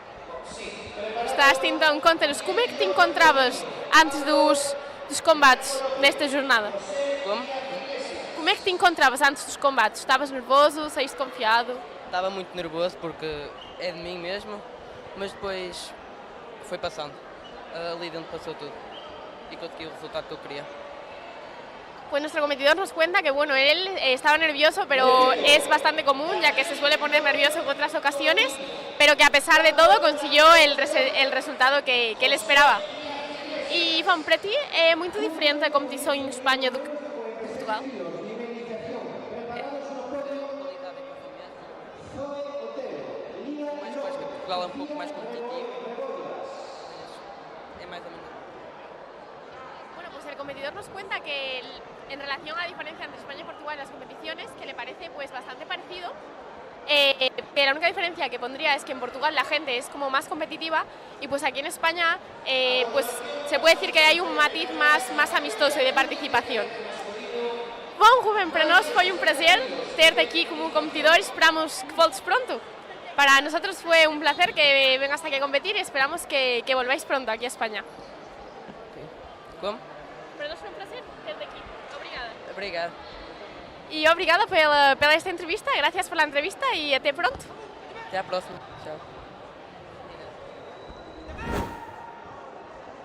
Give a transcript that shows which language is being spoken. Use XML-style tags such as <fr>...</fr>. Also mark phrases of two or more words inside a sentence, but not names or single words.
<pt>Gostaste então, conta-nos, como é que te encontravas antes dos combates nesta jornada? Como? Como é que te encontravas antes dos combates? Estavas nervoso, saíste confiado? Estava muito nervoso porque é de mim mesmo, mas depois foi passando. Ali dentro</pt> <es>pasó todo y conseguí el resultado que yo quería. Pues nuestro competidor nos cuenta que bueno, él estaba nervioso, pero es bastante común, ya que se suele poner nervioso en otras ocasiones, pero que a pesar de todo consiguió el resultado que él esperaba. Y Juan, para ti</es> <pt>é muito diferente a competição em Espanha do que em Portugal? Portugal é um pouco mais competitivo.</pt> <es>Bueno, pues el competidor nos cuenta que en relación a la diferencia entre España y Portugal en las competiciones, que le parece pues bastante parecido, que la única diferencia que pondría es que en Portugal la gente es como más competitiva y pues aquí en España pues se puede decir que hay un matiz más amistoso y de participación.</es> <pt>Bom, Ruben, para nós foi um prazer ter-te aqui como competidor, esperamos que voltes pronto.</pt> <es>Para nosotros fue un placer que vengas aquí a competir y esperamos que volváis pronto aquí a España.</es> <pt>Como? Para nós foi um prazer ter-te aqui. Obrigada. Obrigado. E obrigada pela esta entrevista,</pt> <es>gracias por la entrevista</es> <pt>y até pronto. Até a próxima. Tchau.</pt>